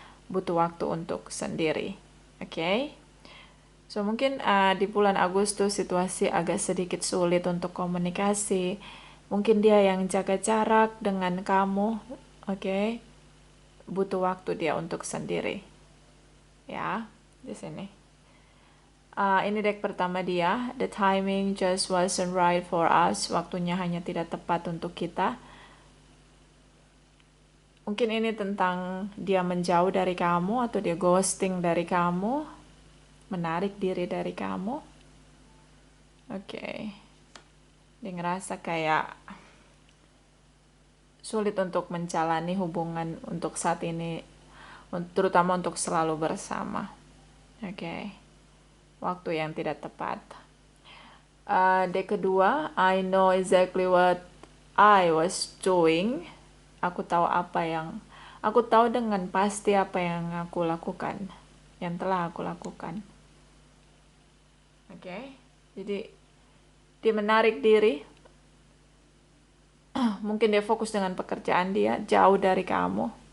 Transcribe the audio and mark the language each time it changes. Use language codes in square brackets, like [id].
[id] Butuh waktu untuk sendiri. Oke? So, mungkin di bulan Agustus situasi agak sedikit sulit untuk komunikasi. Mungkin dia yang jaga jarak dengan kamu. Oke? Butuh waktu dia untuk sendiri. Ya, di sini. Ini deck pertama dia. [en] The timing just wasn't right for us. [id] Waktunya hanya tidak tepat untuk kita. Mungkin ini tentang dia menjauh dari kamu atau dia ghosting dari kamu, menarik diri dari kamu. Oke. Dia ngerasa kayak sulit untuk menjalani hubungan untuk saat ini, terutama untuk selalu bersama. Oke. Waktu yang tidak tepat. [en] Deck kedua, I know exactly what I was doing. [id] Aku tahu dengan pasti apa yang aku lakukan, yang telah aku lakukan. Oke, jadi dia menarik diri. Mungkin dia fokus dengan pekerjaan dia, jauh dari kamu.